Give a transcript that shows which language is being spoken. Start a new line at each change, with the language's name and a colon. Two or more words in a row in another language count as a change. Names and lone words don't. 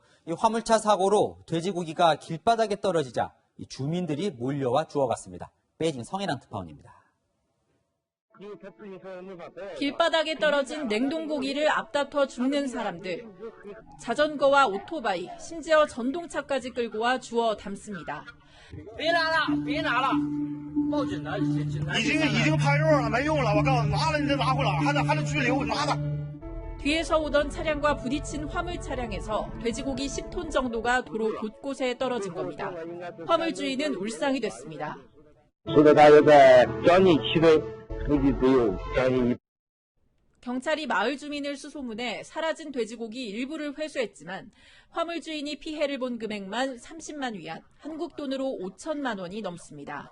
Korean: 이 화물차 사고로 돼지고기가 길바닥에 떨어지자 주민들이 몰려와 주워갔습니다. 베이징 성해랑 특파원입니다. 길바닥에 떨어진 냉동고기를 앞다퉈 죽는 사람들. 자전거와 오토바이, 심지어 전동차까지 끌고 와 주워 담습니다.
Chinese: 已经拍肉了，没用了。我告诉你，拿了你再拿回来，还得拘留，拿的。
Korean: 뒤에서 오던 차량과 부딪힌 화물 차량에서 돼지고기 10톤 정도가 도로 곳곳에 떨어진 겁니다. 화물주인은 울상이 됐습니다. 경찰이 마을 주민을 수소문해 사라진 돼지고기 일부를 회수했지만 화물 주인이 피해를 본 금액만 30만 위안, 한국 돈으로 5천만 원이 넘습니다.